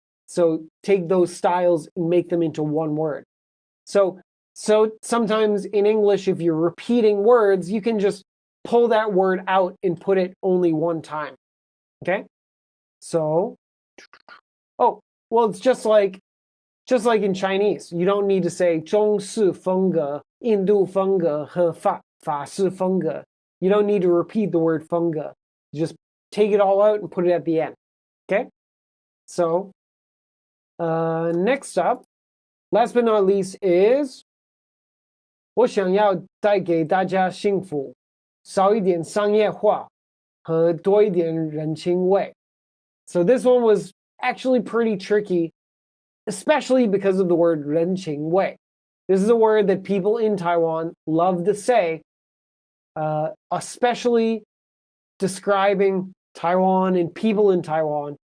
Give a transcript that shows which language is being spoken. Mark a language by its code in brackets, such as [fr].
[en] So take those styles and make them into one word. So sometimes in English, if you're repeating words, you can just pull that word out and put it only one time. Okay? So, oh, well, it's just like in Chinese. You don't need to say [zh] 中式风格、印度风格和法式风格. [en] You don't need to repeat the word 风格. Just take it all out and put it at the end. Okay? So, next up, last but not least is [zh] 我想要带给大家幸福，少一点商业化和多一点人情味. [en] So this one was actually pretty tricky, especially because of the word 人情味. This is a word that people in Taiwan love to say, especially describing Taiwan and people in Taiwan.